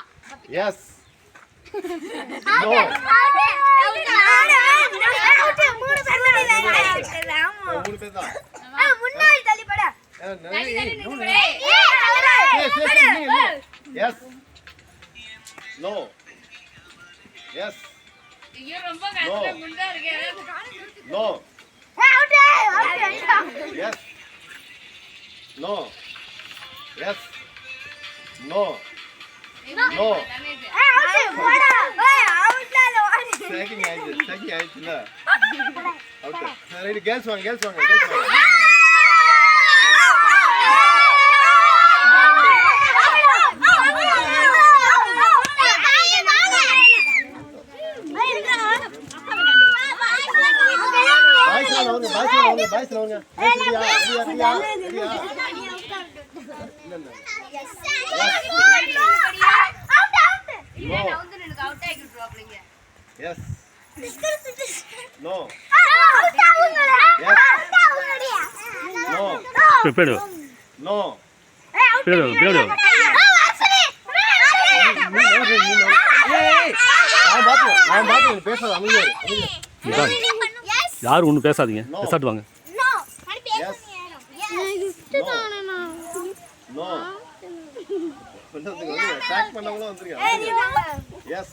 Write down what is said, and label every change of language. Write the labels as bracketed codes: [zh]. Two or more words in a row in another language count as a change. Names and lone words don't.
[ta] எஸ். நோ. மூணு பேர் தான். முன்னாடி தள்ளி போடு. எஸ். நோ. எஸ். ஐயோ ரொம்ப கஷ்டம் குண்டா இருக்கு. நோ. அவுட். எஸ். நோ. எஸ். நோ. நோ. அவுட் போடா. அவுட்ல ஓடி. செக்கிங் ஆயிடுச்சுல. அவுட். சரி கேர்ள்ஸ் வாங்க. பாய்ஸ் வாங்க. ரெடியா? Yes. No. Yes. No. Pero. No. Pero. நான் பாத்து பேசாத அமைதியா இரு. யாரும் ஒன்றும் பேசாதீங்க. ரிசார்ட் வாங்க. No. அட்டாக் பண்ணவங்களும் வந்துருங்க. எஸ்.